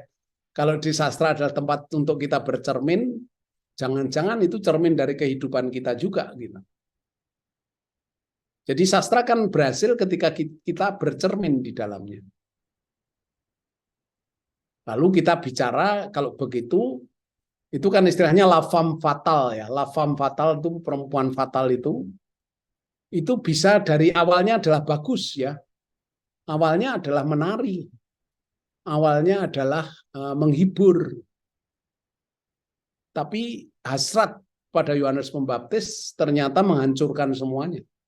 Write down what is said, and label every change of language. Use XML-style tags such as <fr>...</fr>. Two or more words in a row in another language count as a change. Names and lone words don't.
<id>Kalau di sastra adalah tempat untuk kita bercermin, jangan-jangan itu cermin dari kehidupan kita juga gitu. Jadi sastra kan berhasil ketika kita bercermin di dalamnya. Lalu kita bicara kalau begitu, itu kan istilahnya</id> <fr>la femme fatale</fr> <id>ya.</id> <fr>La femme fatale</fr> <id>itu perempuan fatal itu bisa dari awalnya adalah bagus ya. Awalnya adalah menari. Awalnya adalah menghibur. Tapi hasrat pada Yohanes Pembaptis ternyata menghancurkan semuanya.</id>